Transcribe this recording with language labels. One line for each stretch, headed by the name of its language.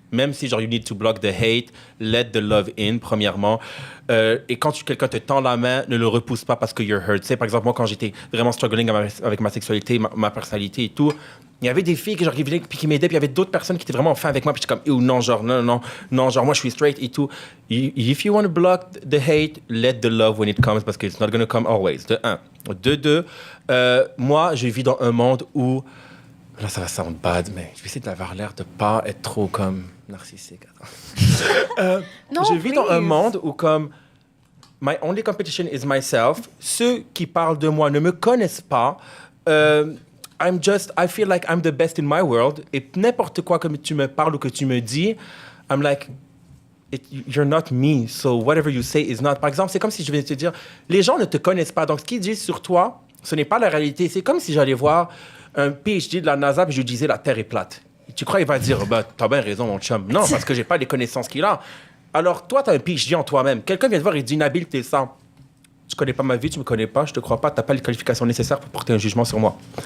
French: Même si, genre,
English: you need to block the hate, let the love in,
French: premièrement. Et quand quelqu'un te tend la main, ne le repousse pas parce que
English: you're hurt.
French: Tu sais, par exemple, moi, quand j'étais vraiment struggling avec ma sexualité, ma personnalité et tout, il y avait des filles qui venaient puis qui m'aidaient, puis il y avait d'autres personnes qui étaient vraiment fin avec moi, puis j'étais comme, non, genre, non, genre, moi, je suis straight et tout.
English: If you want to block the hate, let the love when it comes,
French: parce que
English: it's not going to come always.
French: De un. De deux, moi, je vis dans un monde où... Là, ça va
English: sound bad,
French: mais je vais essayer d'avoir l'air de pas être trop comme narcissique. Non, je vis dans un
English: please.
French: monde où comme
English: my only competition is myself.
French: Ceux qui parlent de moi ne me connaissent pas.
English: I feel like I'm the best in my world.
French: Et n'importe quoi que tu me parles ou que tu me dis,
English: I'm like, you're not me. So whatever you say is not.
French: Par exemple, c'est comme si je venais te dire, les gens ne te connaissent pas. Donc ce qu'ils disent sur toi, ce n'est pas la réalité. C'est comme si j'allais voir un PhD de la NASA et je lui disais la Terre est plate. Tu crois qu'il va dire, bah, t'as bien raison, mon chum. Non, parce que j'ai pas les connaissances qu'il a. Alors, toi, t'as un PhD en toi-même. Quelqu'un vient te voir et dit, Nabil, t'es ça. Tu connais pas ma vie, tu me connais pas, je te crois pas, t'as pas les qualifications nécessaires pour porter un jugement sur moi.